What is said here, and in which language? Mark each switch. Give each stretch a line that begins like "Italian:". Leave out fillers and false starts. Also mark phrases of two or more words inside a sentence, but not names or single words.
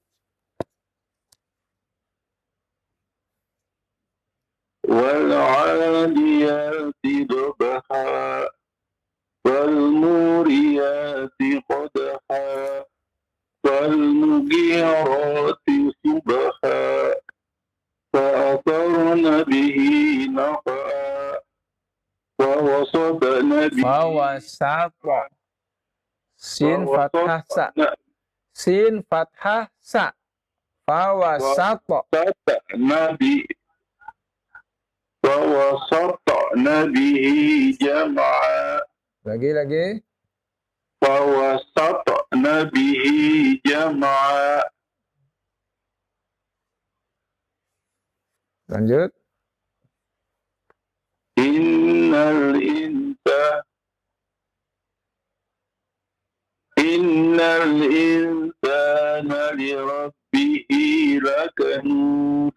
Arabic: والعاديات ضبحا والموريات قدحا والمغيرات صبحا فأثرن به نقعا ووسطن به فوسط. سين فتحة سَ. سين فتحة سَ. فوسط. فوسطن به جمعا
Indonesian: Lagi.
Arabic: فوسطن به جمعا.
Indonesian: Lanjut.
Arabic: إن الإنسان لربه لكنود.